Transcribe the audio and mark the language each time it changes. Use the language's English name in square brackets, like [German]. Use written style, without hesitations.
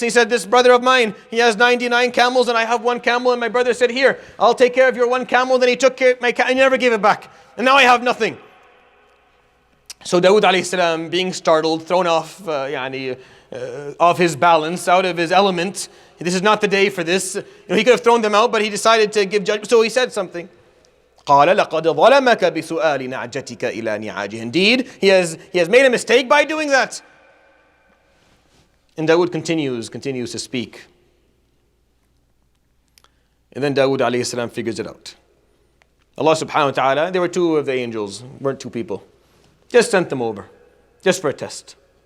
[English] He said, this brother of mine, he has 99 camels and I have one camel. And my brother said, here, I'll take care of your one camel. Then he took care of my camel and he never gave it back. And now I have nothing. So Dawood alayhi salam, being startled, thrown off, off his balance, out of his element. This is not the day for this. He could have thrown them out, but he decided to give judgment. So he said something. [Arabic] قال لقد ظلمك بسؤال نعجتك إلى نعاجه. [English] Indeed, he has made a mistake by doing that. And Dawood continues to speak. And then Dawood alayhi salam figures it out. Allah subhanahu wa ta'ala, there were two of the angels, weren't two people. Just sent them over, just for a test.